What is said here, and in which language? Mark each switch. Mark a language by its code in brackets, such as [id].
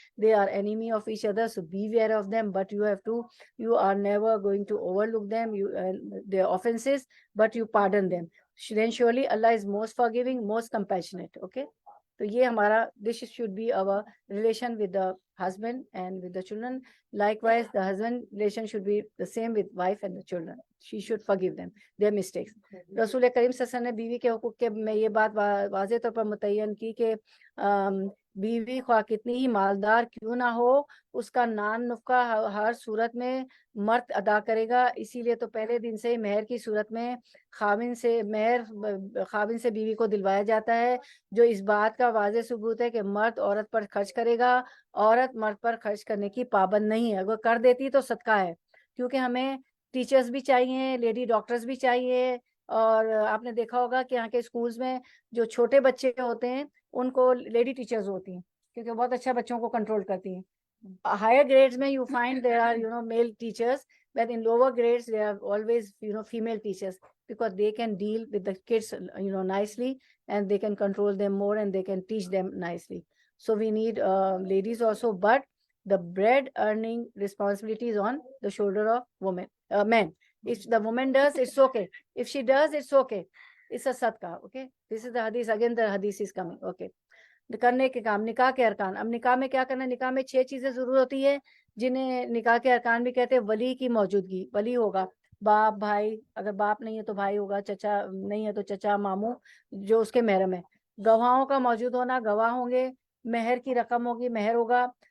[en] They are enemy of each other. So beware of them, but you are never going to overlook them, their offenses, but you pardon them. Then surely Allah is most forgiving, most compassionate. Okay. [ur] تو یہ ہمارا [en] this should be our relation with the husband and with the children. Likewise, the husband relation should be the same with wife and the children. She should forgive them their mistakes. [ur] رسول کریم صلی اللہ علیہ وسلم نے بیوی کے حقوق کے میں یہ بات واضح طور پر متعین کی کہ بیوی خواہ کتنی ہی مالدار کیوں نہ ہو، اس کا نان نفقہ ہر صورت میں مرد ادا کرے گا. اسی لیے تو پہلے دن سے ہی مہر کی صورت میں خاوند سے بیوی کو دلوایا جاتا ہے، جو اس بات کا واضح ثبوت ہے کہ مرد عورت پر خرچ کرے گا، عورت مرد پر خرچ کرنے کی پابند نہیں ہے. اگر کر دیتی تو صدقہ ہے، کیونکہ ہمیں ٹیچرز بھی چاہیے، لیڈی ڈاکٹرز بھی چاہیے. اور آپ نے دیکھا ہوگا کہ یہاں کے اسکولز میں جو چھوٹے بچے ہوتے ہیں ان کو لیڈی ٹیچرز ہوتی ہیں، کیونکہ بہت اچھا بچوں کو کنٹرول کرتی ہیں. [en] Higher grades میں you find there are male teachers, but in lower grades there are always female teachers, because they can deal with the kids nicely, and they can control them more, and they can teach them nicely. So we need ladies also, but the bread earning responsibility is on the shoulder of men. If the woman does, it's okay. If she does, it's okay. It's a sadaqah. Okay, this is the hadith. Again the hadith is coming. [ur] Okay, کرنے کے کام، نکاح کے ارکان. اب نکاح میں کیا کرنا ہے؟ نکاح میں 6 چیزیں ضرور ہوتی ہے جنہیں نکاح کے ارکان بھی کہتے ہیں. ولی کی موجودگی، ولی ہوگا، باپ بھائی، اگر باپ نہیں ہے تو بھائی ہوگا، چچا نہیں ہے تو چچا ماموں جو اس کے محرم ہے. گواہوں کا موجود ہونا، گواہ ہوں گے. مہر کی رقم ہوگی، مہر ہوگا.